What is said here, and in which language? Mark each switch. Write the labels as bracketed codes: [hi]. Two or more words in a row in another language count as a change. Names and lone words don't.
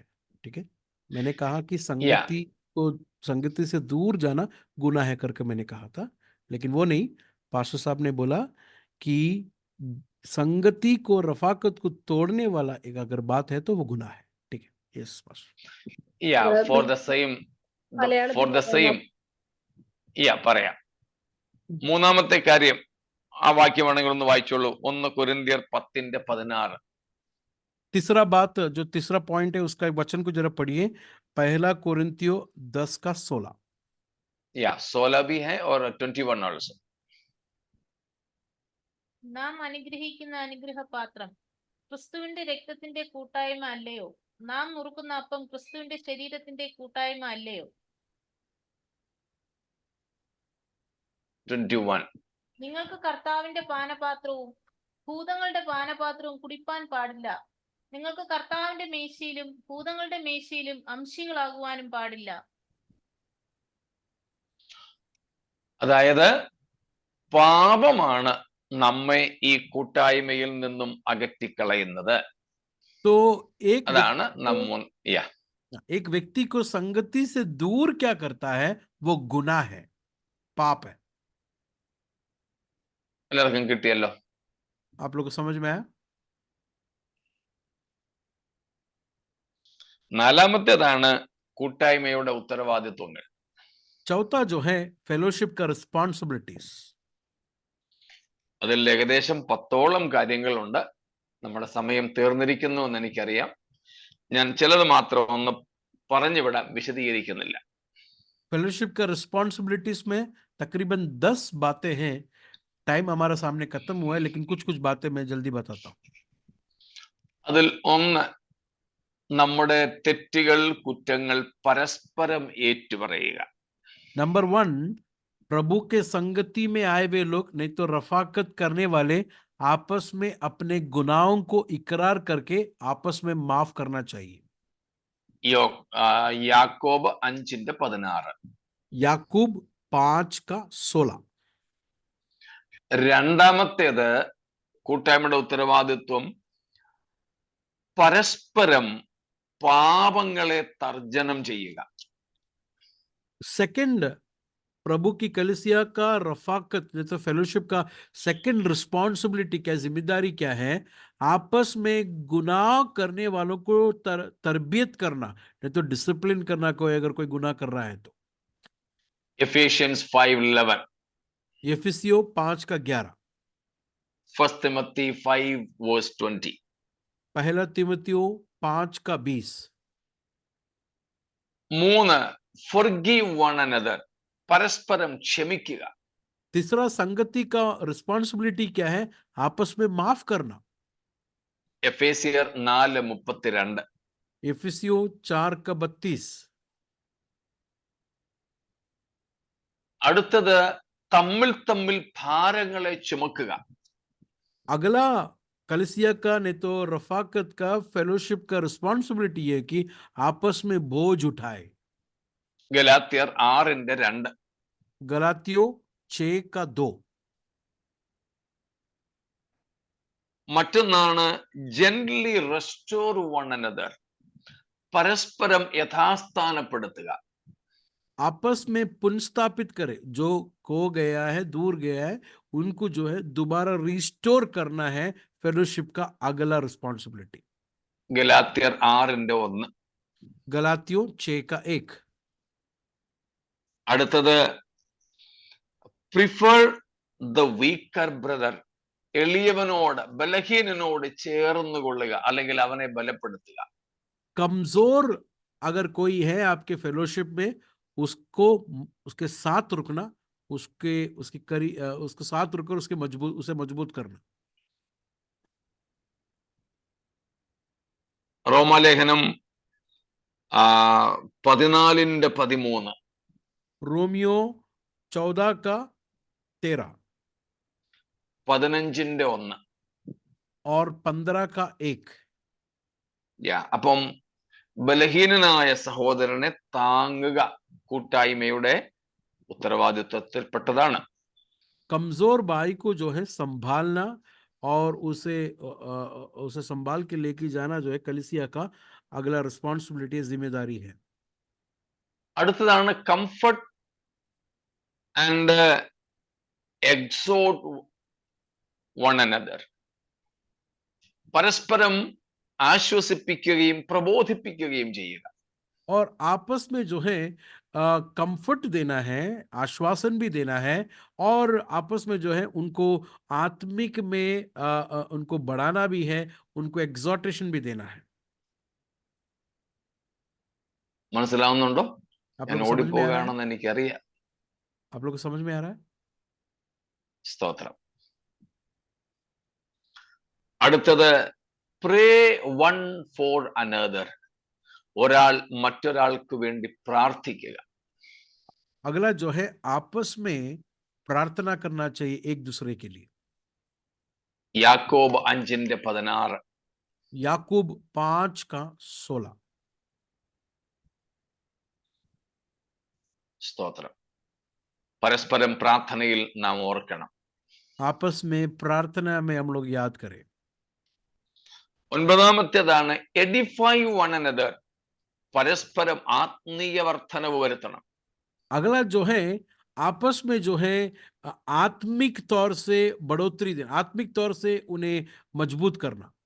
[hi] ठीक है, मैंने कहा कि संगति से दूर जाना गुनाह है करके मैंने कहा था, लेकिन वो नहीं, पास्टर साहब ने बोला कि संगति को रफाकत को तोड़ने वाला एक अगर बात है तो वो गुनाह है। ठीक है, [en] yes pastor. Yeah, for the same, yeah, [ml] പറയാം. മൂന്നാമത്തെ കാര്യം, ആ വാക്യമാണെങ്കിൽ ഒന്ന് വായിച്ചോളൂ. 1 കൊരിന്ത്യർ 10:16. [hi] तीसरा बात, जो तीसरा पॉइंट है उसका एक वचन को जरा पढ़िए। 1 कोरिन्थियो 10:16। Yeah, 16 भी है और 21 also. [ml] നാം അനുഗ്രഹിക്കുന്ന അനുഗ്രഹപാത്രം ക്രിസ്തുവിന്റെ രക്തത്തിന്റെ കൂട്ടായ്മ അല്ലയോ? നാം മുറുക്കുന്ന അപ്പം ക്രിസ്തുവിന്റെ ശരീരത്തിന്റെ കൂട്ടായ്മ അല്ലയോ? 21. നിങ്ങൾക്ക് കർത്താവിന്റെ പാനപാത്രവും ഭൂതങ്ങളുടെ പാനപാത്രവും കുടിപ്പാൻ പാടില്ല. നിങ്ങൾക്ക് കർത്താവിന്റെ മേശയിലും ഭൂതങ്ങളുടെ മേശയിലും അംശികളാകുവാനും പാടില്ല. അതായത് പാപമാണ് നമ്മെ ഈ കൂട്ടായ്മയിൽ നിന്നും അകറ്റിക്കളയുന്നത്. [hi] तो [ml] അതാണ് [hi] एक व्यक्ति को संगति से दूर क्या करता है, वो गुनाह है, पाप है। [ml] എല്ലാവർക്കും കിട്ടിയല്ലോ? [hi] आप लोग को समझ में आया? [ml] നാലാമത്തേതാണ് കൂട്ടായ്മയുടെ ഉത്തരവാദിത്വങ്ങൾ. [hi] चौथा जो है फेलोशिप का रिस्पॉन्सिबिलिटीज। [ml] അതിൽ ഏകദേശം 10ഓളം കാര്യങ്ങളുണ്ട്. നമ്മുടെ സമയം തീർന്നിരിക്കുന്നു എന്ന് എനിക്കറിയാം. ഞാൻ ചിലത് മാത്രം ഒന്ന് പറഞ്ഞുവിടാം, വിശദീകരിക്കുന്നില്ല. [hi] फेलोशिप का रिस्पॉन्सिबिलिटीज में तकरीबन 10 बातें हैं। टाइम हमारा सामने खत्म हुआ है, लेकिन कुछ कुछ बातें मैं जल्दी बताता हूँ। [ml] അതിൽ ഒന്ന്, നമ്മുടെ തെറ്റുകൾ കുറ്റങ്ങൾ പരസ്പരം ഏറ്റുപറയുക. [hi] नंबर 1, प्रभु के संगति में आए हुए लोग नहीं तो रफाकत करने वाले आपस में अपने गुनाहों को इकरार करके आपस में माफ करना चाहिए। [ml] യാക്കോബ് 5:16. [hi] याकूब 5:16। [ml] രണ്ടാമത്തേത് കൂട്ടായ്മയുടെ ഉത്തരവാദിത്വം പരസ്പരം പാപങ്ങളെ തർജനം ചെയ്യുക. [hi] सेकंड, प्रभु की कलीसिया का रफाकत तो फेलोशिप का [en] second responsibility [hi] क्या, जिम्मेदारी क्या है, आपस में गुनाह करने वालों को तरबियत करना, नहीं तो डिसिप्लिन करना। कोई अगर कोई गुनाह कर रहा है तो Ephesians 5:11. एफिसियों 5:11। 1 Timothy 5:20. 1 तिमुथियों 5:20। [en] 3, forgive one another. [ml] പരസ്പരം ക്ഷമിക്കുക. [hi] तीसरा, संगति का रिस्पॉन्सिबिलिटी क्या है, आपस में माफ करना। [ml] എഫേസ്യർ 4:32. [hi] एफिसियों 4:32। [ml] അടുത്തത് തമ്മിൽ തമ്മിൽ ഭാരങ്ങളെ ചുമക്കുക. [hi] अगला कलिसिया का नहीं तो रफाकत का फेलोशिप का रिस्पॉन्सिबिलिटी है कि आपस में बोझ उठाए। [ml] ഗലാത്യർ 6:2. [hi] गलातियों 6:2। [ml] മറ്റൊന്നാണ് [en] gently restore one another. [ml] പരസ്പരം യഥാസ്ഥാനപ്പെടുത്തുക. [hi] आपस में पुनर्स्थापित करे, जो खो गया है, दूर गया है, उनको जो है दोबारा रिस्टोर करना है, फेलोशिप का अगला रिस्पॉन्सिबिलिटी। [ml] ഗലാത്യർ 6:1. [hi] गलातियों 6:1। [ml] അടുത്തത് [en] prefer the weaker brother, [ml] എളിയവനോട് ബലഹീനനോട് ചേർന്ന് കൊള്ളുക, അല്ലെങ്കിൽ അവനെ ബലപ്പെടുത്തുക. [hi] कमजोर अगर कोई है आपके फेलोशिप में, उसको उसके साथ रुकना, उसके साथ रुककर उसे मजबूत करना। [ml] റോമാലേഖനം 14:13. [hi] रोमियो 14:13 15:1. और 15:1। [ml] അപ്പം ബലഹീനനായ സഹോദരനെ താങ്ങുക കൂട്ടായ്മയുടെ ഉത്തരവാദിത്വത്തിൽപ്പെട്ടതാണ്. [hi] कमजोर भाई को जो है संभालना और उसे संभाल के लेके जाना जो है कलीसिया का अगला रिस्पॉन्सिबिलिटी, जिम्मेदारी है। [ml] അടുത്തതാണ് [en] comfort and exhort one another, [ml] പരസ്പരം ആശ്വസിപ്പിക്കുകയും പ്രബോധിപ്പിക്കുകയും ചെയ്യുക. [hi] और आपस में जो है कंफर्ट देना है, आश्वासन भी देना है, और आपस में जो है उनको आत्मिक में उनको बढ़ाना भी है, उनको एग्जॉर्टेशन भी देना है। [ml] മനസ്സിലാവുന്നുണ്ടോ? [hi] आप [ml] ഞാൻ [hi] लोग को समझ में आ रहा है? [ml] ഓടിപ്പോവുകയാണെന്ന് എനിക്കറിയാം. [hi] आप लोग को समझ में आ रहा है? [ml] സ്തോത്രം. അടുത്തത് [en] pray one for another, [ml] ഒരാൾ മറ്റൊരാൾക്ക് വേണ്ടി പ്രാർത്ഥിക്കുക. [hi] अगला जो है आपस में प्रार्थना करना चाहिए एक दूसरे के लिए। [ml] യാക്കോബ് 5:16. [hi] याकूब 5:16। [ml] സ്തോത്രം. പരസ്പരം പ്രാർത്ഥനയിൽ നാം ഓർക്കണം. [hi] आपस में प्रार्थना में हम लोग याद करें। [ml] 9-ാമത്തേതാണ് [en] edify one another, [ml] പരസ്പരം ആത്മീയ വർധനവ് വരുത്തണം. [hi] अगला जो है आपस में जो है आत्मिक तौर से बढ़ोतरी देना, आत्मिक तौर से उन्हें मजबूत करना।